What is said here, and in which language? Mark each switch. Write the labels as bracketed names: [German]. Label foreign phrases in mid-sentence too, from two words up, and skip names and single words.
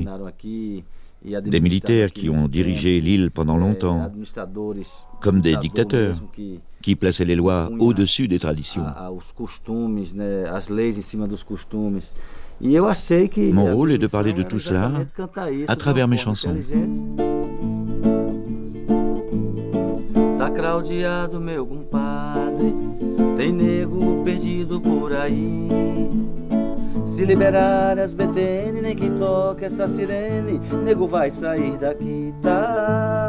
[French] Des militaires qui ont dirigé l'île pendant longtemps, comme des dictateurs, qui plaçaient les lois au-dessus des traditions. Mon rôle est de parler de tout cela à travers mes chansons. [Portuguese] Tem nego perdido por aí. Se liberar as BTN, nem que toque essa sirene, nego vai sair daqui, tá?